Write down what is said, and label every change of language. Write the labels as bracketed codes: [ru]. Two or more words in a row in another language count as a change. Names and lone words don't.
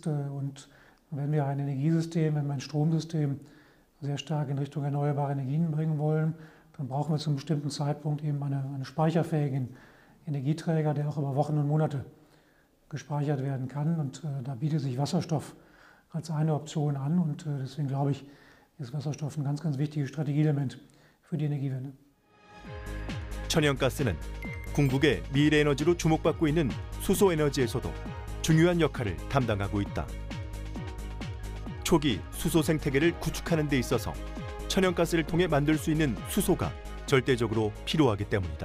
[de] Und wenn wir ein Energiesystem, wenn wir ein Stromsystem sehr stark in Richtung erneuerbare Energien bringen wollen, dann brauchen wir zu einem bestimmten Zeitpunkt eben einen speicherfähigen Energieträger, der auch über Wochen und Monate gespeichert werden kann. Und da bietet sich Wasserstoff als eine Option an. Und deswegen glaube ich, ist Wasserstoff ein ganz, ganz wichtiges Strategieelement für die Energiewende. [ko] 천연가스는 궁극의 미래 에너지로 주목받고 있는 수소 에너지에서도 중요한 역할을 담당하고 있다. 초기 수소 생태계를 구축하는 데 있어서 천연가스를 통해 만들 수 있는 수소가 절대적으로 필요하기 때문이다.